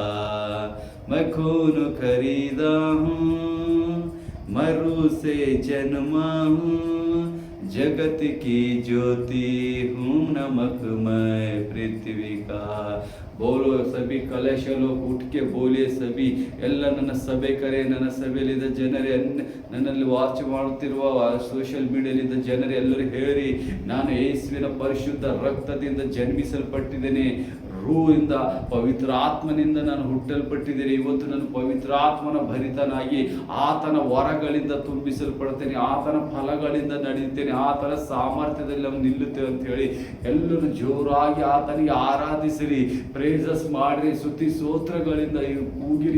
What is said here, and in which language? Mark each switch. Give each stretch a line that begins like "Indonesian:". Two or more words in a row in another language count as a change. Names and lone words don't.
Hindi: मैं खून खरीदा हूँ, मरु से जन्मा हूँ, जगत की ज्योति हूँ, नमक मैं पृथ्वी का. बोलो सभी कलश लोग उठ के बोले सभी.
Kannada: ಎಲ್ಲ ನನ್ನ ಸಭೆ ಕರೆ, ನನ್ನ ಸಭೆಯಲ್ಲಿದ್ದ ಜನರೇ, ನನ್ನಲ್ಲಿ ವಾಚ್ ಮಾಡುತ್ತಿರುವ
English: social media
Kannada: ಜನರೇ ಎಲ್ಲರೂ ಹೇಳಿ, ನಾನು ಯೇಸುವಿನ ಪರಿಶುದ್ಧ ರಕ್ತದಿಂದ ಜನ್ಮಿಸಲ್ಪಟ್ಟಿದ್ದೇನೆ. ರೂಹಿಂದ ಪವಿತ್ರ ಆತ್ಮನಿಂದ ನಾನು ಹುಟ್ಟಲ್ಪಟ್ಟಿದ್ದೇನೆ. ಇವತ್ತು ನಾನು ಪವಿತ್ರಾತ್ಮನ ಭರಿತನಾಗಿ ಆತನ ವರಗಳಿಂದ ತುಂಬಿಸಲ್ಪಡ್ತೇನೆ, ಆತನ ಫಲಗಳಿಂದ ನಡೆಯುತ್ತೇನೆ, ಆತನ ಸಾಮರ್ಥ್ಯದಲ್ಲಿ ನಾವು ನಿಲ್ಲುತ್ತೇವೆ ಅಂತ ಹೇಳಿ ಎಲ್ಲರೂ ಜೋರಾಗಿ ಆತನಿಗೆ ಆರಾಧಿಸಿರಿ, ಪ್ರೇಸಸ್ ಮಾಡಿರಿ, ಸ್ತುತಿ ಸ್ತೋತ್ರಗಳಿಂದ ಕೂಗಿರಿ.